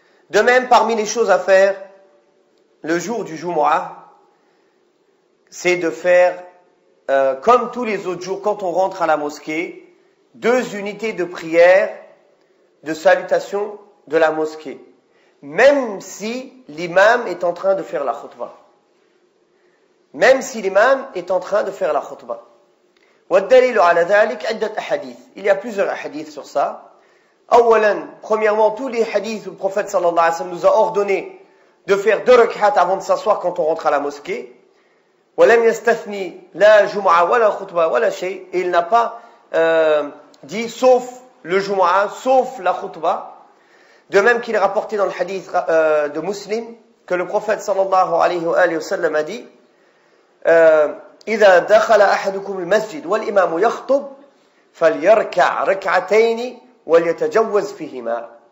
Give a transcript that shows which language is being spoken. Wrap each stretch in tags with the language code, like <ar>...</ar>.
<fr>De même, parmi les choses à faire, le jour du Jumu'ah, c'est de faire comme tous les autres jours, quand on rentre à la mosquée, 2 unités de prière, de salutation de la mosquée, même si l'imam est en train de faire la khutbah. Même si l'imam est en train de faire la khutbah.</fr> <ar>والدليل على ذلك عدة أحاديث.</ar> <fr>Il y a plusieurs hadiths sur ça. Premièrement, tous les hadiths où le prophète sallallahu alayhi wa sallam nous a ordonné de faire 2 rak'at avant de s'asseoir quand on rentre à la mosquée.</fr> <ar>ولم يستثني لا جمعة ولا خطبة ولا شيء.</ar> <fr>Et il n'a pas dit sauf le Jumu'ah, sauf la khutbah. De même qu'il est rapporté dans le hadith de Muslim que le prophète sallallahu alayhi wa sallam a dit</fr> <ar>إذا دخل أحدكم المسجد والإمام يخطب فليركع ركعتين وليتجوز فيهما.</ar>